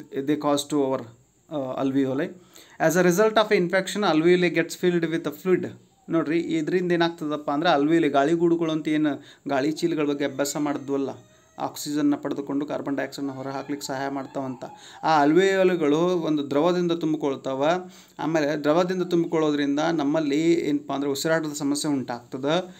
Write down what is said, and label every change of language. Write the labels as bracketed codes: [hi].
[en] They cause to our alveoli. As a result of infection, alveoli gets filled with a fluid. [kn] ನೋಡ್ರಿ, ಇದರಿಂದ ಏನಾಗ್ತದಪ್ಪ ಅಂದರೆ ಅಲ್ವಿಯೋಲಿ ಗಾಳಿಗೂಡುಗಳು ಅಂತ ಏನು ಗಾಳಿ ಚೀಲಗಳ ಬಗ್ಗೆ ಅಭ್ಯಾಸ ಮಾಡಿದ್ವಲ್ಲ, ಆಕ್ಸಿಜನ್ನ ಪಡೆದುಕೊಂಡು ಕಾರ್ಬನ್ ಡೈಆಕ್ಸೈಡ್ನ ಹೊರ ಹಾಕ್ಲಿಕ್ಕೆ ಸಹಾಯ ಮಾಡ್ತಾವಂತ, ಆ ಅಲ್ವೇಯೋಲಿಗಳು ಒಂದು ದ್ರವದಿಂದ ತುಂಬಿಕೊಳ್ತಾವೆ. ಆಮೇಲೆ ದ್ರವದಿಂದ ತುಂಬಿಕೊಳ್ಳೋದ್ರಿಂದ ನಮ್ಮಲ್ಲಿ ಏನಪ್ಪ ಅಂದರೆ ಉಸಿರಾಟದ ಸಮಸ್ಯೆ ಉಂಟಾಗ್ತದೆ.